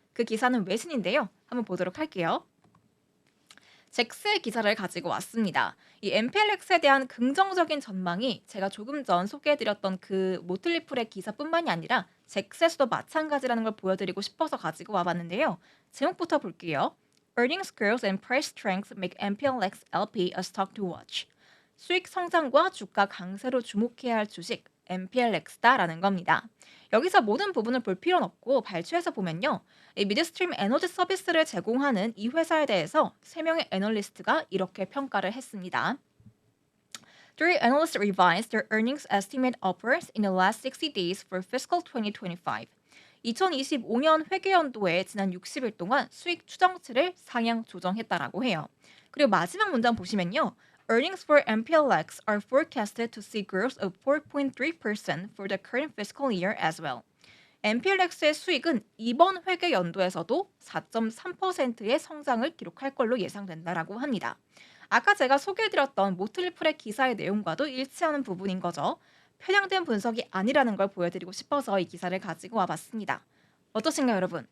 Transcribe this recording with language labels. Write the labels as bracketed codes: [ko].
[ko] 그 기사는 외신인데요. 한번 보도록 할게요. 잭스의 기사를 가지고 왔습니다. 이 MPLX에 대한 긍정적인 전망이 제가 조금 전 소개해드렸던 그 모틀리플의 기사뿐만이 아니라 잭스에서도 마찬가지라는 걸 보여드리고 싶어서 가지고 와봤는데요. 제목부터 볼게요. [en] Earnings growth and price strength make MPLX LP a stock to watch. [ko] 수익 성장과 주가 강세로 주목해야 할 주식 MPLX다라는 겁니다. 여기서 모든 부분을 볼 필요는 없고 발췌해서 보면요. 이 미드스트림 에너지 서비스를 제공하는 이 회사에 대해서 3명의 애널리스트가 이렇게 평가를 했습니다. [en] Three analysts revised their earnings estimate upwards in the last 60 days for fiscal 2025. [ko] 2025년 회계연도에 지난 60일 동안 수익 추정치를 상향 조정했다라고 해요. 그리고 마지막 문장 보시면요. [en] Earnings for MPLX are forecasted to see growth of 4.3% for the current fiscal year as well. [ko] MPLX의 수익은 이번 회계 연도에서도 4.3%의 성장을 기록할 걸로 예상된다라고 합니다. 아까 제가 소개해드렸던 모틀리플의 기사의 내용과도 일치하는 부분인 거죠. 편향된 분석이 아니라는 걸 보여드리고 싶어서 이 기사를 가지고 와봤습니다. 어떠신가요, 여러분?